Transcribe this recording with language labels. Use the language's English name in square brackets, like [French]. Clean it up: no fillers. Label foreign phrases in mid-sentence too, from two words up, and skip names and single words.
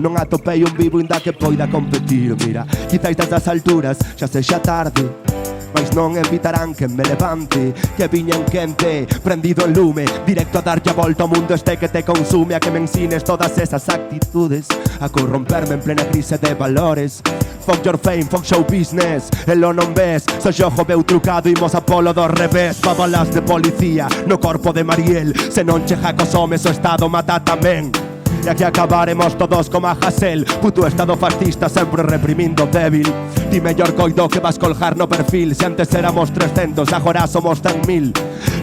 [Galician] Non atopei un vivo inda que poida competir. Mira, quizáis destas alturas xa sexa tarde, mas non evitarán que me levante, que viña en quente, prendido en lume, directo a darlle a volta ao mundo este que te consume, a que me ensines todas esas actitudes, a corromperme en plena crise de valores. [English] Fuck your fame, fuck show business, [Galician] e lo non ves, so xogo veu trucado, imos a polo do revés. Babalas de policía no corpo de Mariel, se non chega cos homes o estado mata tamén. E aquí acabaremos todos como a Hasél, puto estado fascista sempre reprimindo débil. Ti mellor coido que vas colgar no perfil, se antes éramos 300, agora somos 100.000.